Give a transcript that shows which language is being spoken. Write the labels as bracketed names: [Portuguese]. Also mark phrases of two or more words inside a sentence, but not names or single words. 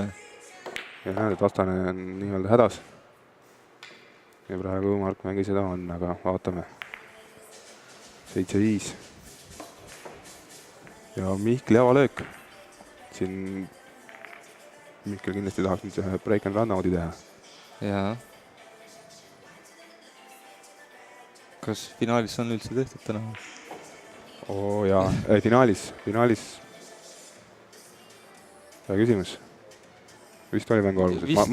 [Estonian] Ja näed, et vastane on nii-öelda hädas. Ja praegu Mark Mägi seda on, aga vaatame. 7-5. Ja Mihkli avalöök. Siin Mihkel kindlasti tahaks nüüd see [English] break and run out'i [Estonian] teha. Ja kas finaalis on üldse tehtud täna? Oo jaa, finaalis. Hea küsimus. Vist oli mängu alguses.